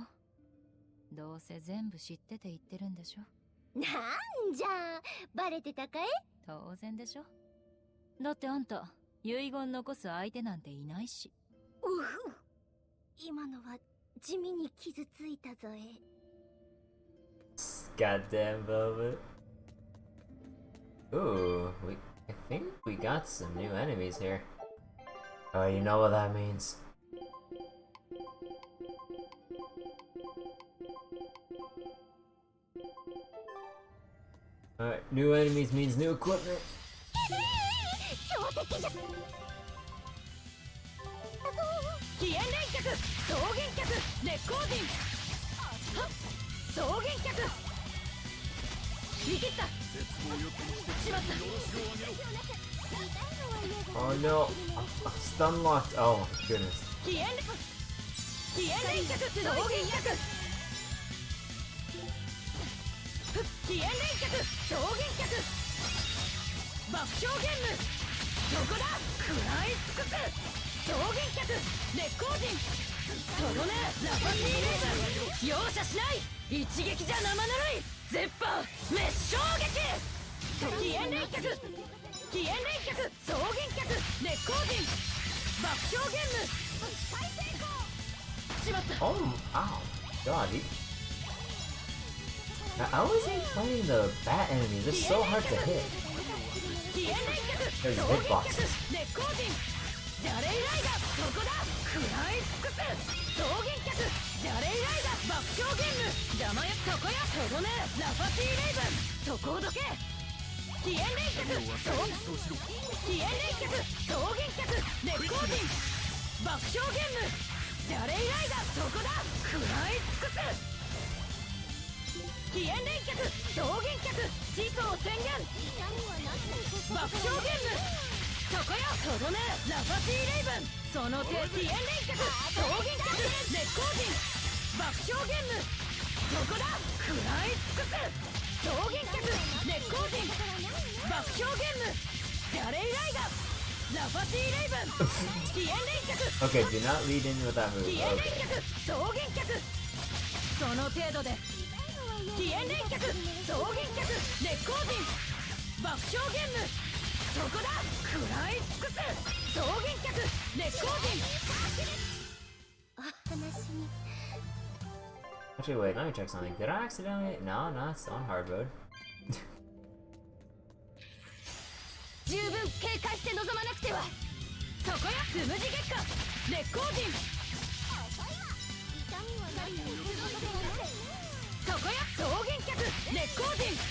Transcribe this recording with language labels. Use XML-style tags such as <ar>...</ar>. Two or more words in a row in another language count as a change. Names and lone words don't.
<ja>どうせ全部知ってて言ってるんでしょ。なんじゃ、バレてたかい？当然でしょ。だってあんた遺言残す相手なんていないし。うふ、今のは地味に傷ついたぞえ。</ja> <en>Goddamn Velvet. Ooh, I think we got some new enemies here. Oh, you know what that means. Alright, new enemies means new equipment.</en> <ja>強敵じゃ。飛燕連脚、草原脚、烈光陣。草原脚。見切った。しまった。</ja> <en>Oh no, I'm stun locked. Oh goodness.</en> <ja>飛燕連脚、草原脚。飛燕連脚、草原脚。爆笑ゲーム。どこだ。食らい尽くす。草原脚、烈光陣。とどめ、ラパティレーズ。容赦しない。一撃じゃ生ぬるい。絶版滅衝撃。飛燕連脚、飛燕連脚、草原脚、烈光陣。爆笑ゲーム。大成功。しまった。</ja> <en>Oh, ow, God. I always hate fighting the bat enemies. They're so hard to hit.</en> <ja>飛燕連脚、</ja> <en>There's</en> <ja>草原脚、</ja> <en>hitboxes.</en> <ja>烈光陣。じゃれいライダー、そこだ。食らい尽くす。草原脚、じゃれいライダー、爆笑ゲーム。邪魔よ、そこや。とどめ、ラファティレイブン。そこをどけ。飛燕連脚、飛燕連脚、草原脚、烈光陣。爆笑ゲーム。じゃれいライダー、そこだ。食らい尽くす。飛燕連脚、草原脚、地層宣言。爆笑ゲーム。そこよ。とどめ、ラファティレイブン。その手、飛燕連脚、草原脚、烈光陣。爆笑ゲーム。そこだ。食らい尽くす。草原脚、烈光陣。爆笑ゲーム。じゃれいライダー、ラファティレイブン。飛燕連脚。</ja> <en>Okay, do not lead in with that move.</en> <ja>飛燕連</ja> <en>Okay.</en> <ja>脚、草原脚。その程度で。飛燕連脚、草原脚、烈光陣。爆笑ゲーム。そこだ。食らい尽くす。草原脚、烈光陣。お話に。</ja> <en>Actually, wait, let me check something. Did I accidentally? No, no, it's on hard mode.</en> <ja>十分警戒して臨まなくては。そこや。つむじ月下、烈光陣。痛みはないの。そこや。草原脚、烈光陣。</ja>